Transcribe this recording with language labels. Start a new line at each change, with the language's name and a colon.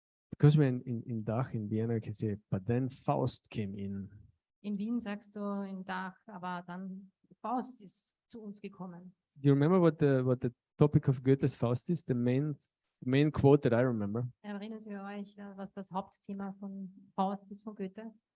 English: Because we're in DACH, in Vienna, I can say, but then Faust came in.
German: In Wien sagst du in DACH, aber dann Faust ist zu uns gekommen.
English: Do you remember what the topic of Goethe's Faust is? The main quote that I remember.
German: Erinnert ihr euch, was das Hauptthema von Faust ist von Goethe?